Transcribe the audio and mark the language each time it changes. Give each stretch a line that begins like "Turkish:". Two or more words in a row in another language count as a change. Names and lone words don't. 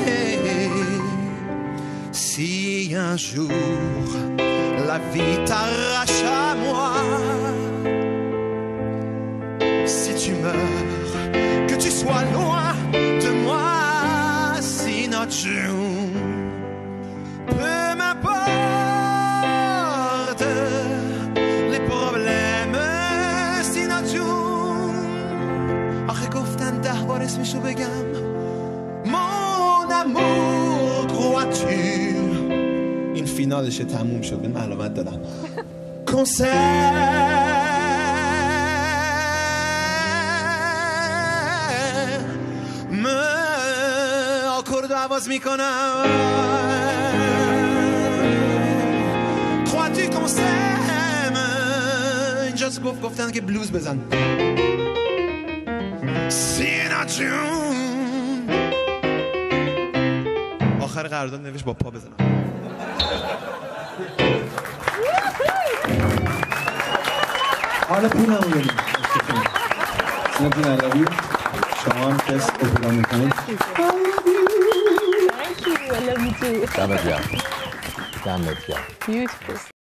French: Si un jour la vie t'arrache à moi, si tu meurs, que tu sois loin de moi. Si notre jour, peu m'importe les problèmes. Si notre jour,
Persian: آخه گفتن 10 بار اسمشو بگم.
French: Mon amour, crois-tu.
Persian: این فینالش تموم شد. من علامت دادم. آکورد آواز میکنم.
French: Crois-tu qu'on s'aime.
Persian: اینجا گفتن که بلوز بزن. سینا جون. آخر قرارداد نوشت با پا بزنم. حالا پولمو بدیم. سینا جون علوی شما هم تست اپرا میکنید.
English: Thank you. I love you too.
Persian: دمت گرم.
English: Beautiful.